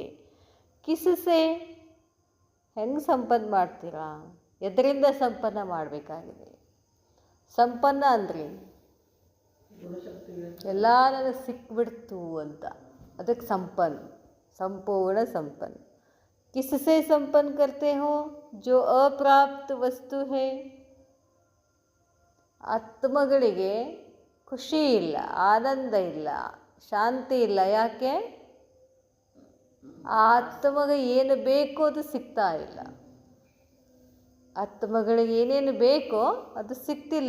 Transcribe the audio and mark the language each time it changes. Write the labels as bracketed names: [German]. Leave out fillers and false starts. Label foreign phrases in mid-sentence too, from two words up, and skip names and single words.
[Kannada] ಕಿಸಸೆ ಹೆಂಗೆ ಸಂಪನ್ನ ಮಾಡ್ತೀರಾ? ಎದರಿಂದ ಸಂಪನ್ನ ಮಾಡಬೇಕಾಗಿದೆ? ಸಂಪನ್ನ ಅಂದರೆ ಎಲ್ಲ ನನಗೆ ಸಿಕ್ಬಿಡ್ತು ಅಂತ, ಅದಕ್ಕೆ ಸಂಪನ್ನ, ಸಂಪೂರ್ಣ ಸಂಪನ್ನ. [Hindi] किससे संपन्न करते हो? जो अप्राप्त वस्तु है. [Kannada] ಆತ್ಮಗಳಿಗೆ ಖುಷಿ ಇಲ್ಲ, ಆನಂದ ಇಲ್ಲ, ಶಾಂತಿ ಇಲ್ಲ. ಯಾಕೆ? ಆ ಆತ್ಮಗೆ ಏನು ಬೇಕೋ ಅದು ಸಿಗ್ತಾ ಇಲ್ಲ. ಆತ್ಮಗಳಿಗೆ ಏನೇನು ಬೇಕೋ ಅದು ಸಿಗ್ತಿಲ್ಲ.